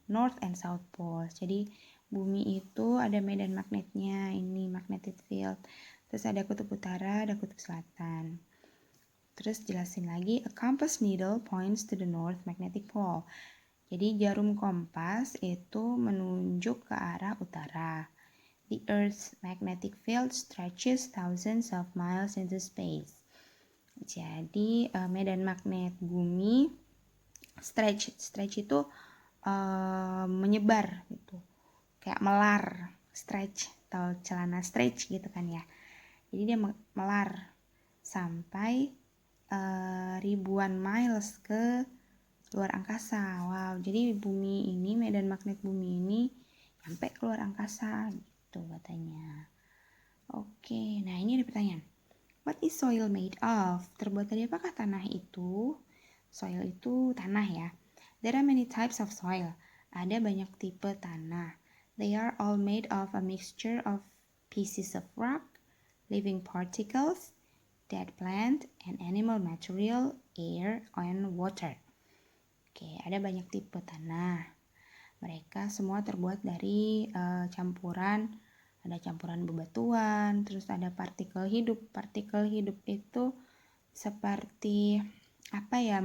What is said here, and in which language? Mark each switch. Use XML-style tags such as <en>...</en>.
<en>North and South Pole.</en> <id>Jadi bumi itu ada medan magnetnya. Ini magnetic field. Terus ada kutub utara, ada kutub selatan. Terus jelasin lagi,</id> <en>a compass needle points to the north magnetic pole.</en> <id>Jadi jarum kompas itu menunjuk ke arah utara.</id> <en>The Earth's magnetic field stretches thousands of miles into space.</en> <id>Jadi medan magnet bumi stretch itu menyebar gitu. Kayak melar, stretch atau celana stretch gitu kan ya. Jadi dia melar sampai ribuan miles ke luar angkasa. Wow, jadi bumi ini, medan magnet bumi ini sampai keluar angkasa gitu katanya. Oke, nah ini ada pertanyaan.</id> <en>What is soil made of?</en> <id>Terbuat dari apakah tanah itu? Soil itu tanah ya.</id> <en>There are many types of soil.</en> <id>Ada banyak tipe tanah.</id> <en>They are all made of a mixture of pieces of rock, living particles, dead plant, and animal material, air, and water.</en> <id>Oke, ada banyak tipe tanah. Mereka semua terbuat dari campuran, ada campuran bebatuan, terus ada partikel hidup. Partikel hidup itu seperti apa ya?</id>